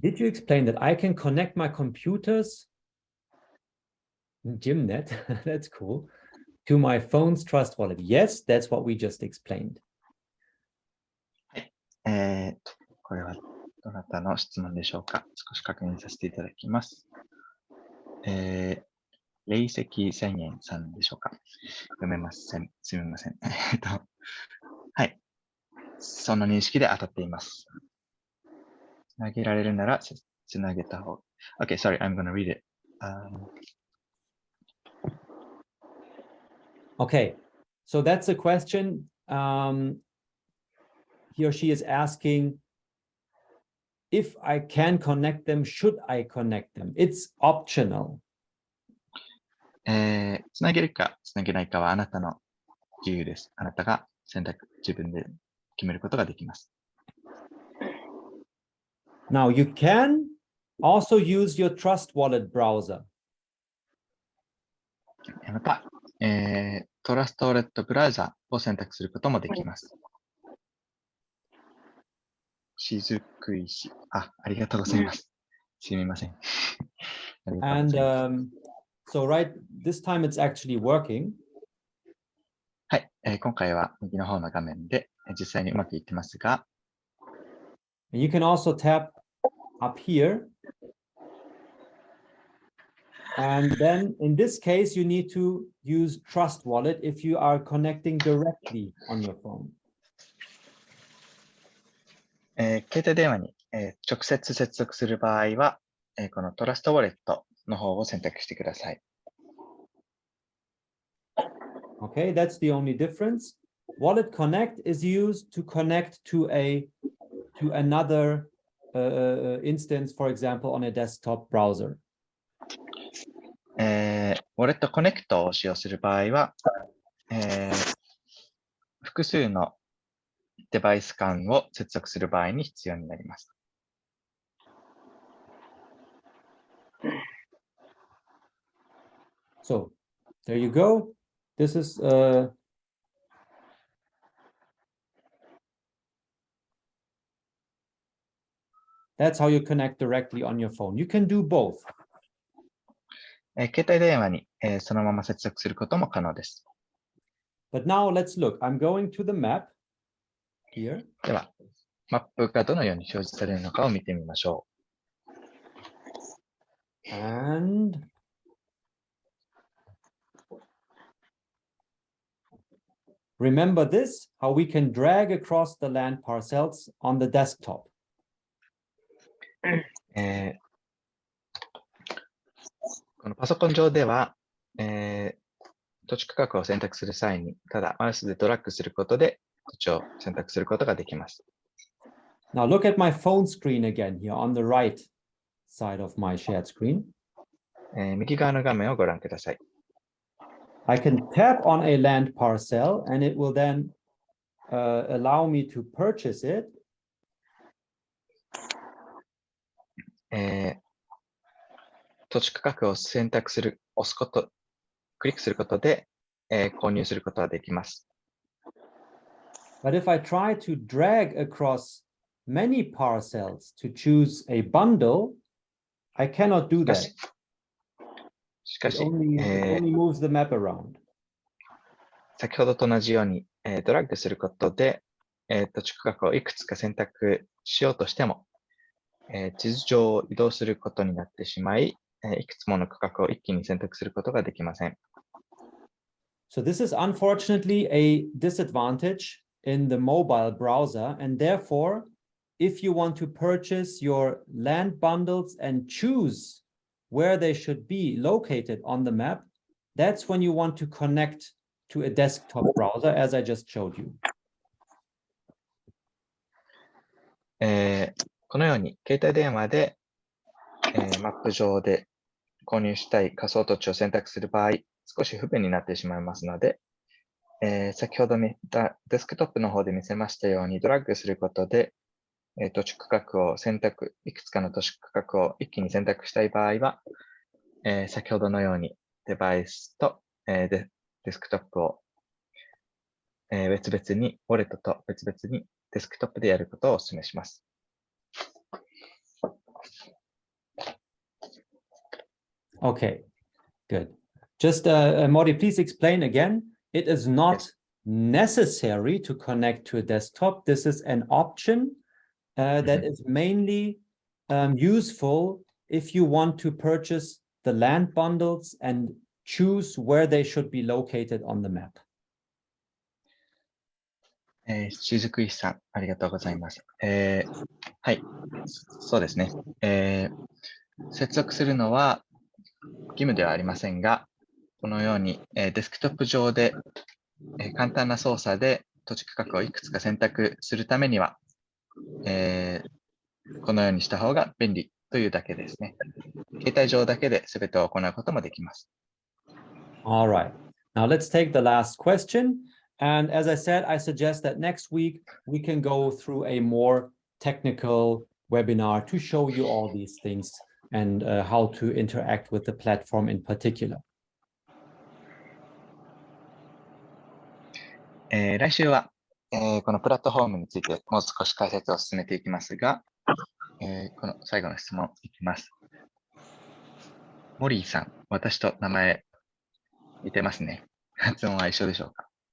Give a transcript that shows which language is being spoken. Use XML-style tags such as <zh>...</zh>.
<en>Did you explain that I can connect my computers, Gymnet, that's cool, to my phone's Trust Wallet? Yes, that's what we just explained.</en> <ja>はい。これはどなたの質問でしょうか。少し確認させていただきます。霊石1000円さんでしょうか。読めません。すみません。はい。その認識で当たっています。つなげられるならつなげた方。</ja> <en>Okay, sorry, I'm gonna read it. Okay, so that's a question. He or she is asking if I can connect them, should I connect them? It's optional.</en> <ja>つなげるかつなげないかはあなたの自由です。あなたが自分で決めることができます。</ja> <en>Now you can also use your Trust Wallet browser.</en> <ja>また、トラストウォレットブラウザを選択することもできます。しずくいし。ありがとうございます。すみません。</ja> <en>And so this time it's actually working.</en> <ja>はい、今回は右の方の画面で実際にうまくいってますが、</ja> <en>You can also tap up here. And then in this case, you need to use Trust Wallet if you are connecting directly on your phone.</en> <ja>携帯電話に、直接接続する場合は、このトラストウォレットの方を選択してください。</ja> <en>Okay, that's the only difference. Wallet Connect is used to connect to another instance, for example, on a desktop browser.</en> <ja>ウォレットコネクトを使用する場合は、複数のデバイス間を接続する場合に必要になります。</ja> <en>So, there you go. This is that's how you connect directly on your phone. You can do both.</en> <ja>携帯電話に、そのまま接続することも可能です。</ja> <en>But now let's look. I'm going to the map here.</en> <ja>では、マップがどのように表示されるのかを見てみましょう。</ja> <en>And remember this, how we can drag across the land parcels on the desktop.</en> <ja>このパソコン上では、土地区画を選択する際に、ただマウスでドラッグすることで土地を選択することができます。</ja> <en>Now look at my phone screen again here on the right side of my shared screen.</en> <ja>右側の画面をご覧ください。</ja> <en>I can tap on a land parcel and it will then allow me to purchase it.</en> <ja>土地区画を選択する、押すことクリックすることで、購入することができます。</ja> <en>But if I try to drag across many parcels to choose a bundle, I cannot do that.</en> <ja>しか</ja> <en>It</en> <ja>し、</ja> <en>only moves the map around.</en> <ja>先ほどと同じように、ドラッグすることで、土地区画をいくつか選択しようとしても、地図上を移動することになってしまい、いくつもの区画を一気に選択することができません。</ja> <en>So this is unfortunately a disadvantage in the mobile browser, and therefore, if you want to purchase your land bundles and choose where they should be located on the map, that's when you want to connect to a desktop browser, as I just showed you.</en> <ja>このように、携帯電話で、マップ上で購入したい仮想土地を選択する場合、少し不便になってしまいますので、先ほど見たデスクトップの方で見せましたように、ドラッグすることで、土地区画を選択、いくつかの土地区画を一気に選択したい場合は、先ほどのようにデバイスと、デスクトップを、別々に、ウォレットと別々にデスクトップでやることをお勧めします。</ja> <en>Okay, good. Just, Mori, please explain again. It is not necessary to connect to a desktop. This is an option that is mainly useful if you want to purchase the land bundles and choose where they should be located on the map.</en> <ja>しずくいさん、ありがとうございます。はい、そうですね。接続するのは義務ではありませんが、このように、デスクトップ上で、簡単な操作で土地区画をいくつか選択するためには、このようにした方が便利というだけですね。携帯上だけで全てを行うこともできます。</ja> <en>All right. Now let's take the last question. And as I said, I suggest that next week we can go through a more technical webinar to show you all these things and how to interact with the platform in particular.</en> <ja>来週は、このプラットフォームについてもう少し解説を進めていきますが、この最後の質問いきます。モリーさん、私と名前似てますね。発音は一緒でしょうか？</ja>